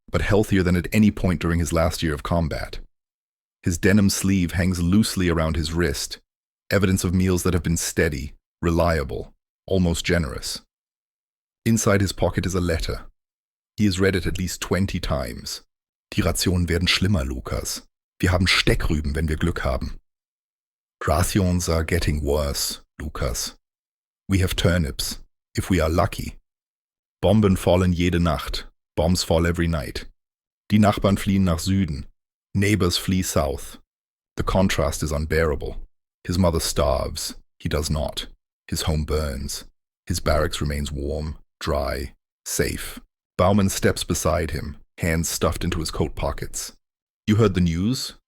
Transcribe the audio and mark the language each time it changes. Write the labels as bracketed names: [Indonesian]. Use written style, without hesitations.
[English] but healthier than at any point during his last year of combat. His denim sleeve hangs loosely around his wrist, evidence of meals that have been steady, reliable, almost generous. Inside his pocket is a letter. He has read it at least 20 times. [German] Die Rationen werden schlimmer, Lukas. Wir haben Steckrüben, wenn wir Glück haben. [English] Rations are getting worse, Lukas. We have turnips, if we are lucky. [German] Bomben fallen jede Nacht. [English] Bombs fall every night. [German] Die Nachbarn fliehen nach Süden. [English] Neighbors flee south. The contrast is unbearable. His mother starves. He does not. His home burns. His barracks remains warm, dry, safe. Baumann steps beside him, hands stuffed into his coat pockets. You heard the news?